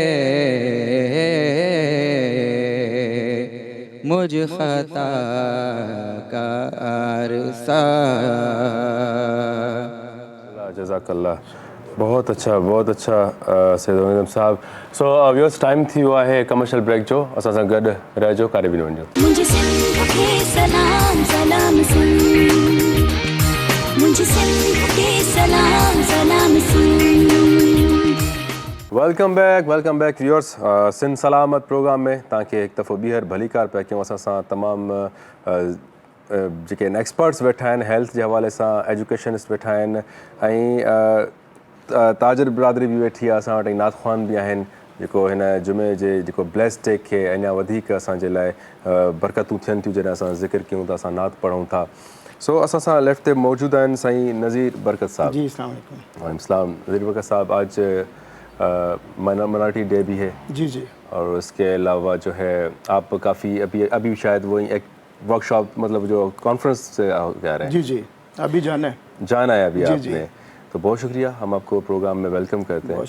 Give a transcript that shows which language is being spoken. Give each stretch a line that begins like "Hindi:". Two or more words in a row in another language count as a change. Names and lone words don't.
Urdu: مجھ خطا کار سا. جزاک اللہ، بہت اچھا سید عمر صاحب.
Sindhi: सो व्यूअर्स, टाइम थी वियो आहे
English: commercial break
Sindhi: जो। असां सां गॾु रहिजो, कारे बि न वञिजो।
Urdu: مجھے سندھ کے سلام سلام سن، مجھے سندھ کے سلام سلام سن.
English: welcome back viewers.
Sindhi: सिंध सलामत प्रोग्राम में तव्हांखे हिकु दफ़ो ॿीहर भली कार पिया कयूं। असां सां तमामु जेके एक्सपर्ट्स वेठा आहिनि, हेल्थ जे हवाले सां एजुकेशनिस्ट वेठा आहिनि, ऐं ताजर बिरादरी बि वेठी आहे असां वटि, नात ख़्वान बि आहिनि जेको हिन जुमे जे जेको
English: bless day
Sindhi: खे अञा वधीक असांजे लाइ बरकतूं थियनि थियूं जॾहिं असां ज़िक्र कयूं था, असां नात पढ़ूं था। सो असां सां लेफ्ट ते मौजूद आहिनि साईं नज़ीर बरकत साहब।
Arabic: جی السلام علیکم. وعلیکم السلام.
Urdu: نذیر برکت صاحب، آج
English: minority day
Urdu: بھی ہے جی جی, اور اس کے علاوہ جو ہے آپ کافی ابھی شاید وہ ایک ورکشاپ، مطلب جو کانفرنس سے جا رہے ہیں. جی جی، ابھی جانا ہے अभी जी, आपने जी। تو بہت شکریہ، ہم آپ کو پروگرام میں ویلکم کرتے ہیں.